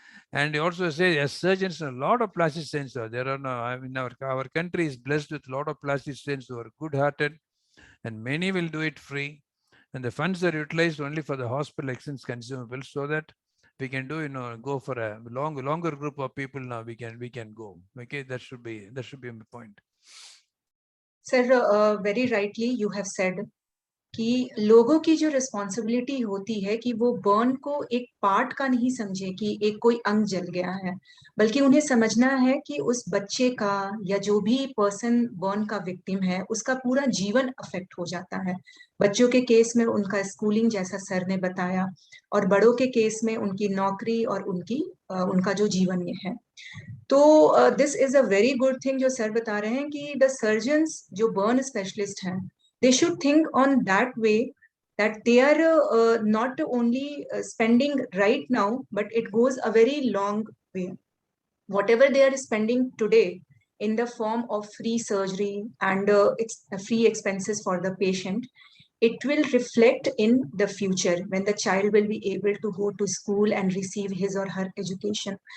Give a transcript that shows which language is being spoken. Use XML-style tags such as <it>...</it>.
<en>And also say, as surgeons, a lot of plastic surgeons are there. Our country is blessed with a lot of plastic surgeons who are good-hearted, and many will do it free. And the funds are utilized only for the hospital excellence consumables, so that we can do, go for a longer group of people. Now we can go. Okay, that should be my point. Sir, very rightly you have said</en> <hi>कि लोगों की जो responsibility होती है कि वो burn को एक पार्ट का नहीं समझे कि एक कोई अंग जल गया है, बल्कि उन्हें समझना है कि उस बच्चे का या जो भी पर्सन बर्न का विक्टिम है उसका पूरा जीवन अफेक्ट हो जाता है। बच्चों के केस में उनका स्कूलिंग जैसा सर ने बताया, और बड़ों के केस में उनकी नौकरी और उनका जो जीवन ये है।</hi> <en>तो this is a very good thing</en> <hi>जो सर बता रहे हैं कि</hi> <en>The surgeons जो burn specialist हैं, they should think on that way, that they are not only spending right now, but it goes a very long way. Whatever they are spending today in the form of free surgery and free expenses for the patient, it will reflect in the future when the child will be able to go to school and receive his or her education.</en>